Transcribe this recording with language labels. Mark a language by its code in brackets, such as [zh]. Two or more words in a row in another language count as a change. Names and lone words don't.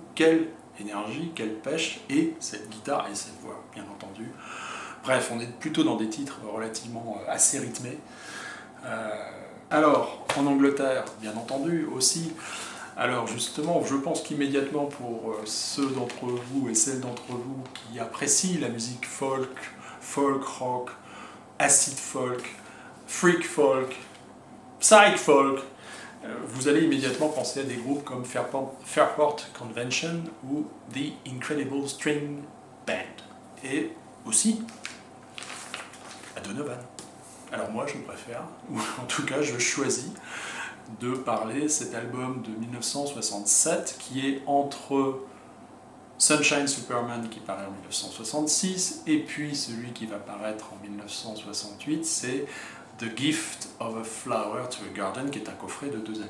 [fr] Quelle énergie, quelle pêche, et cette guitare et cette voix, bien entendu. Bref, on est plutôt dans des titres relativement assez rythmés. Alors, en Angleterre, bien entendu, aussi, Alors justement, je pense qu'immédiatement pour ceux d'entre vous et celles d'entre vous qui apprécient la musique folk, [en] folk rock, acid folk, freak folk, psych folk, [fr] vous allez immédiatement penser à des groupes comme Fairport Convention ou The Incredible String Band. Et aussi à Donovan. Alors moi je préfère, ou en tout cas je choisis de parler de cet album de 1967 qui est entre Sunshine Superman qui paraît en 1966 et puis celui qui va paraître en 1968, c'est The Gift of a Flower to a Garden qui est un coffret de 2 albums.